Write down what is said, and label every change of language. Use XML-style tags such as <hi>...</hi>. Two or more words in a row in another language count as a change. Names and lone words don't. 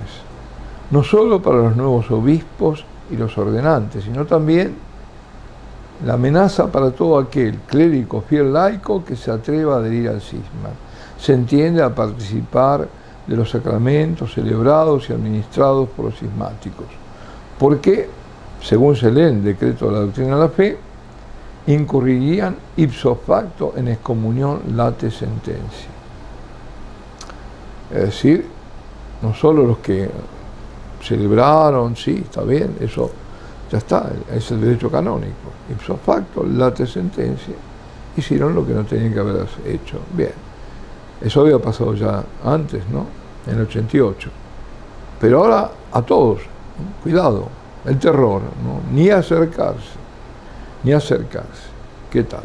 <es>No solo para los nuevos obispos y los ordenantes, sino también la amenaza para todo aquel clérigo fiel laico que se atreva a adherir al cisma. Se entiende a participar de los sacramentos celebrados y administrados por los cismáticos, porque, según se lee en el decreto de la doctrina de la fe, incurrirían</es> <la>ipso facto</la> <es>en excomunión</es> <la>late sentencia.</la> <es>Es decir, no solo los que celebraron, sí, está bien, eso ya está, es el derecho canónico,</es> <la>ipso facto late sentencia,</la> <es>hicieron lo que no tenían que haber hecho. Bien, eso había pasado ya antes, ¿no? En el 88. Pero ahora a todos, ¿no? Cuidado, el terror, ¿no? Ni acercarse. ¿Qué tal?</es>